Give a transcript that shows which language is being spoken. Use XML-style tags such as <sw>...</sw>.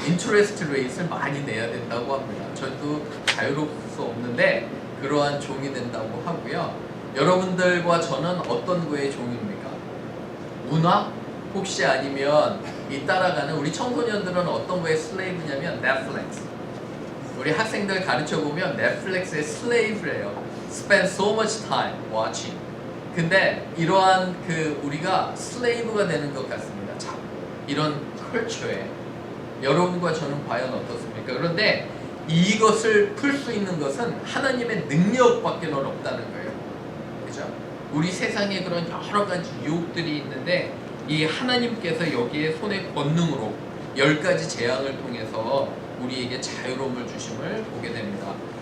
<ko>인트레스트 레이트를 많이 내야 된다고 합니다. 저도 자유로울 수 없는데 그러한 종이 된다고 하고요. 여러분들과 저는 어떤 거의 종입니까? 문화? 혹시 아니면 이 따라가는 우리 청소년들은 어떤 거의 슬레이브냐면 넷플릭스. 우리 학생들 가르쳐 보면 넷플릭스의 슬레이브래요.</ko> <en>Spend so much time watching.</en> <ko>근데 이러한 그 우리가 슬레이브가 되는 것 같습니다. 자, 이런 컬처에 여러분과 저는 과연 어떻습니까? 그런데 이것을 풀 수 있는 것은 하나님의 능력밖에 없다는 거예요. 그죠? 우리 세상에 그런 여러 가지 유혹들이 있는데 이 하나님께서 여기에 손의 권능으로 10가지 재앙을 통해서 우리에게 자유로움을 주심을 보게 됩니다.</ko>